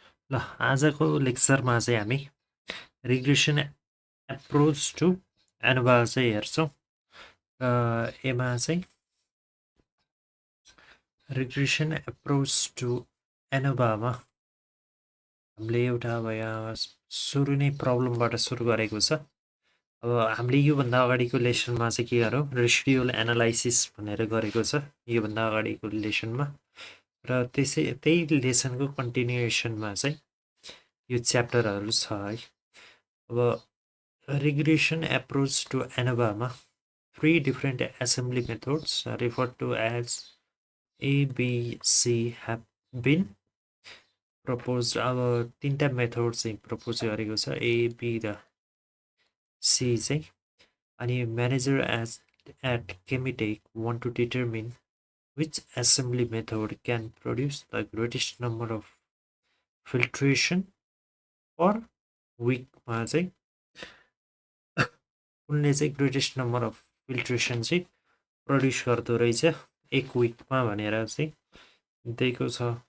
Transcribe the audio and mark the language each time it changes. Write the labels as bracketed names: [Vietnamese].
[Nepali] ल आजको लेक्चरमा चाहिँ हामी रिग्रेसन एप्रोच टु एनोभा चाहिँ हेर्छौँ र यसमा चाहिँ रिग्रेसन एप्रोच टु एनोभामा हामीले एउटा अब यहाँ सुरु नै प्रब्लमबाट सुरु गरेको छ। अब हामीले योभन्दा अगाडिको लेसनमा चाहिँ के गरौँ, रेसिडुअल एनालाइसिस भनेर गरेको छ योभन्दा अगाडिको लेसनमा, र त्यही लेसनको कन्टिन्युएसनमा चाहिँ यो च्याप्टरहरू छ है। [English] अब regression approach to ANOVA, three different assembly methods referred to as A, B, C have been proposed. [Nepali] अब तीनटा मेथड चाहिँ प्रपोज गरेको छ, A, B र C चाहिँ। अनि [English] manager at Chemitech want to determine which assembly method can produce the greatest number of filtration per week [Nepali] मा चाहिँ उनले चाहिँ [English] greatest number of filtration चाहिँ produce [Nepali] गर्दो रहेछ एक विकमा भनेर चाहिँ दिएको छ।